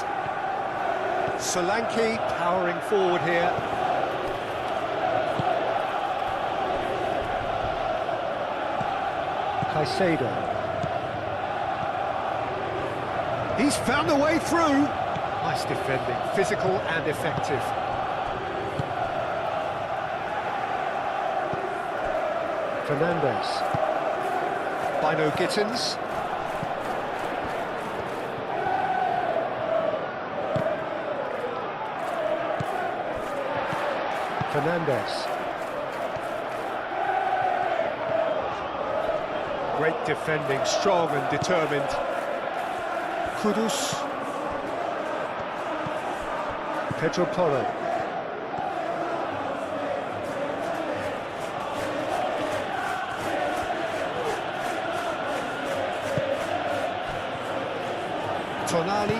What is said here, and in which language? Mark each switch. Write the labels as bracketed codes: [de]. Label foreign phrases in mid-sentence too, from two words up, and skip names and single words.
[en] Solanke powering forward here. Caicedo. He's found a way through. Nice defending, physical and effective. Fernandez. Bino Gittins. Fernandez. Great defending, strong and determined. Kudus. Pedro Porro. Tonali.